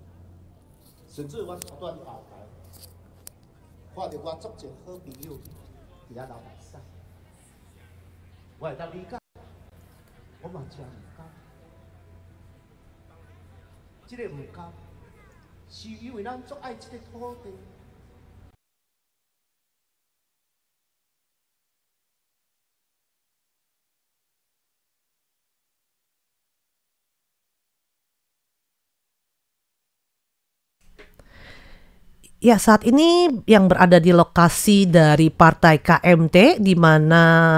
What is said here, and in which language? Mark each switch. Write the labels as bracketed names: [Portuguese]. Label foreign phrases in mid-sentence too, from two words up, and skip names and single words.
[Min Nan Chinese] 甚至我头段后台，看到我足侪好朋友伫遐流目屎，我会当理解，我嘛真唔甘。这个唔甘，是因为咱足爱这个土地。 [Indonesian] Ya, saat ini yang berada di lokasi dari Partai KMT di mana